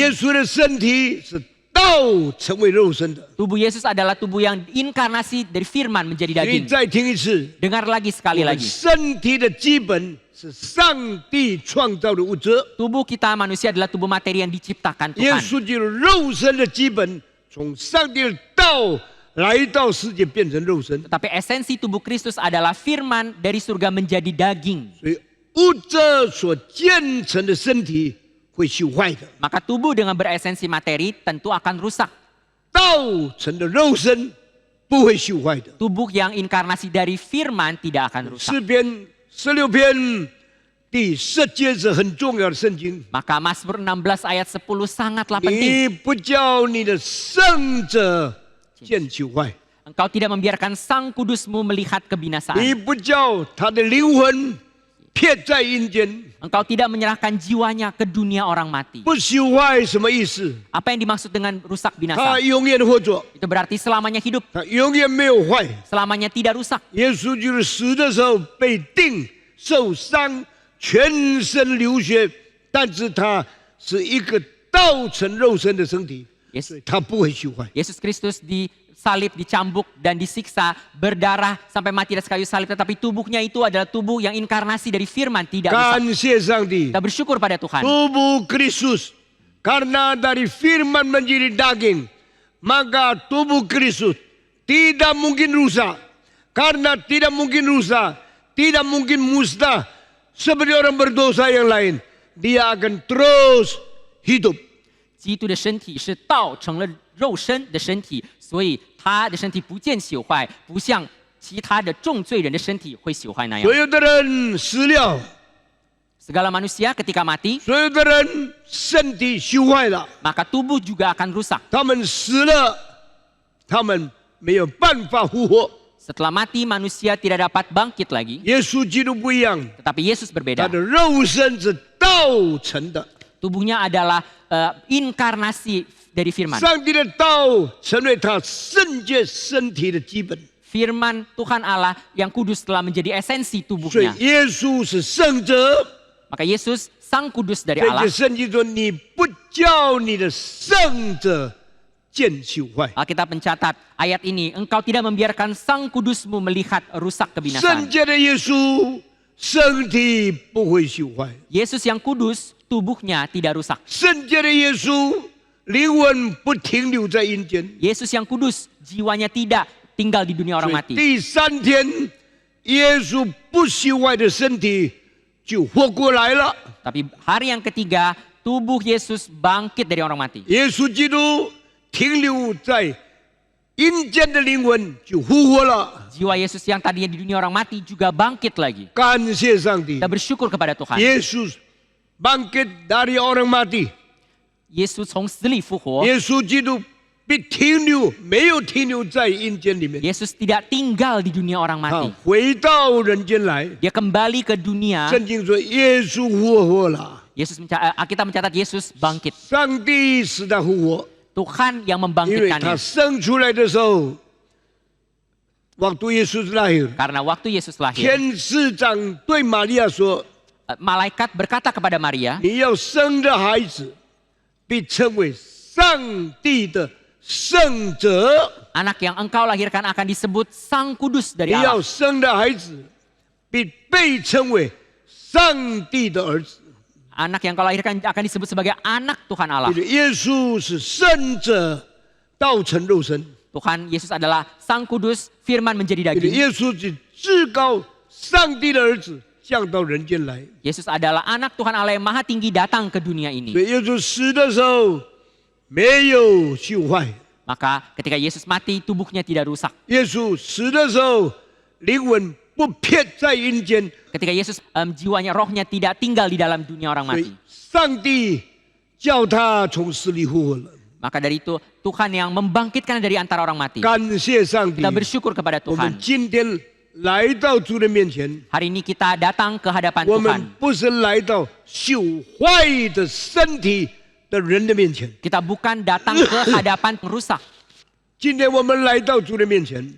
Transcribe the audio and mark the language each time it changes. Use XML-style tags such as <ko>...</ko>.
<zh>耶稣的身体是道成为肉身的。</zh> <id>Tubuh Yesus adalah tubuh yang inkarnasi dari firman menjadi</id> <zh>你</zh> <id>daging.</id> <zh>再听一次，</zh> <id>Dengar lagi sekali</id> <zh>我们</zh> <id>lagi.</id> <zh>身体的基本是上帝创造的物质，</zh> <id>Tubuh kita manusia adalah tubuh materi yang diciptakan</id> <zh>耶</zh> <id>Tuhan.</id> <zh>稣就是肉身的基本，从上帝的道来到世界变成肉身，</zh> <id>Tetapi esensi tubuh Kristus adalah firman dari surga menjadi daging.</id> <zh>所以物质所建成的身体会朽坏的，</zh> <id>Maka tubuh dengan beresensi materi tentu akan rusak.</id> <zh>道成的肉身不会朽坏的。</zh> <id>Tubuh yang inkarnasi dari firman tidak akan rusak.</id> <zh>诗篇16篇第10节是很重要的圣经。</zh> <id>Maka Mazmur 16 ayat 10 sangatlah penting.</id> <zh>你不叫你的圣者见朽坏，</zh> <id>Engkau tidak membiarkan Sang Kudusmu melihat</id> <zh>你</zh> <id>kebinasaan.</id> <zh>不叫他的灵魂撇在阴间。</zh> <id>Engkau tidak menyerahkan jiwanya ke dunia orang mati.</id> <zh>不朽坏什么意思？</zh> <id>Apa yang dimaksud dengan rusak</id> <zh>他</zh> <id>binasa?</id> <zh>永远活着，</zh> <id>Itu berarti selamanya hidup,</id> <zh>他永远没有坏。</zh> <id>selamanya tidak rusak.</id> <zh>耶稣就是死的时候被钉、受伤，全身流血，但是他是一个道成肉身的身体，</zh> <en>Yes.</en> <zh>所以他不会朽坏。</zh> <id>Yesus Kristus disalib, dicambuk, dan disiksa, berdarah sampai mati di kayu salib. Tetapi tubuhnya itu adalah tubuh yang inkarnasi dari firman, tidak rusak.</id> <zh>感谢上帝</zh> <id>Kita，bersyukur pada Tuhan. tubuh Kristus karena dari firman menjadi daging, maka tubuh Kristus tidak mungkin rusak. Karena tidak mungkin rusak, tidak mungkin musnah. seperti orang berdosa yang lain, dia akan terus hidup.</id> <zh>基督的身体是道成了肉身的身体，所以他的身体不见朽坏，不像其他的重罪人的身体会朽坏那样。所有的人死了，</zh> <id>Segala manusia ketika mati,</id> <zh>所有的人身体朽坏了，</zh> <id>maka tubuh juga akan rusak.</id> <zh>他们死了，他们没有办法复活。</zh> <id>Setelah mati manusia tidak dapat bangkit lagi,</id> <zh>耶稣基督不一样，</zh> <id>tetapi Yesus</id> <zh>他</zh> <id>berbeda.</id> <zh>的肉身是道成的，</zh> <id>Tubuhnya adalah inkarnasi dari firman.</id> <zh>上帝的道成为他圣洁身体的基本。</zh> <id>Firman Tuhan Allah yang kudus telah menjadi esensi</id> <zh>所以</zh> <id>tubuhnya.</id> <zh>耶稣是圣者，</zh> <id>Maka Yesus sang kudus dari</id> <zh>这</zh> <id>Allah.</id> <zh>个圣经说：“你不叫你的圣者见朽坏。”</zh> <id>Alkitab mencatat ayat ini, engkau tidak membiarkan sang kudusmu melihat rusak</id> <zh>圣</zh> <id>kebinasaan.</id> <zh>洁的耶稣，身体不会朽坏；</zh> <id>Yesus yang kudus, tubuhnya tidak rusak.</id> <zh>圣洁的耶稣，灵魂不停留在阴间。</zh> <id>Yesus yang kudus, jiwanya tidak tinggal di dunia orang</id> <zh>所以</zh> <id>mati.</id> <zh>第三天，耶稣不朽坏的身体就活过来了。</zh> <id>Tapi hari yang ketiga, tubuh Yesus bangkit dari orang mati.</id> <zh>耶稣基督停留在阴间的灵魂就复活了。</zh> <id>Jiwa Yesus yang tadinya di dunia orang mati juga bangkit lagi.</id> <zh>感谢上帝</zh> <id>Kita，bersyukur kepada Tuhan. Yesus bangkit dari orang mati。</id> <zh>Yesus 从死里复活。耶稣基督没有停留在阴间里面，</zh> <id>Yesus tidak tinggal di dunia orang</id> <zh>他</zh> <id>mati.</id> <zh>回到人间来。</zh> <id>Dia kembali ke dunia.</id> <zh>圣经说耶稣复活了，</zh> <id>Kita mencatat Yesus bangkit.</id> <zh>上帝使他复活，</zh> <id>Tuhan yang</id> <zh>因为他</zh> <id>membangkitkannya.</id> <zh>生出来的时候，</zh> <id>waktu Yesus lahir， Karena waktu Yesus lahir,</id> <zh>天使长对玛利亚说</zh> <id>malaikat berkata kepada Maria,：“</id> <zh>你要生的孩子，被称为上帝的圣者。</zh> <id>anak yang engkau lahirkan akan disebut Sang Kudus</id> <zh>你</zh> <id>dari</id> <zh>要</zh> <id>Allah.</id> <zh>生的孩子，被称为上帝的儿子。</zh> <id>Anak yang kau lahirkan akan disebut sebagai anak Tuhan Allah.</id> <zh>耶稣是圣者，道成肉身。</zh> <id>Tuhan Yesus adalah Sang Kudus, firman menjadi daging.</id> <zh>耶稣是至高上帝的儿子，降到人间来。</zh> <id>Yesus adalah anak Tuhan Allah yang maha tinggi datang ke dunia ini.</id> <zh>以耶稣死的时候没有朽坏，</zh> <id>Maka ketika Yesus mati, tubuhnya tidak rusak.</id> <zh>耶稣死的时候灵魂不撇在阴间，</zh> <id>Ketika Yesus jiwanya, rohnya tidak tinggal di dalam dunia orang</id> <zh>所以</zh> <id>mati.</id> <zh>上帝叫他从死里复活了。</zh> <id>Maka dari itu Tuhan yang membangkitkan dari antara orang mati.</id> <zh>感谢上帝</zh> <id>Kita，bersyukur kepada</id> <zh>我们</zh> <id>Tuhan.</id> <zh>今天来到主的面前，</zh> <id>Hari ini kita datang ke hadapan</id> <zh>我</zh> <id>Tuhan.</id> <zh>们不是来到朽坏的身体的人的面前，</zh> <id>Kita bukan datang ke hadapan rusak.</id> <zh>今天我们来到主的面前，</zh>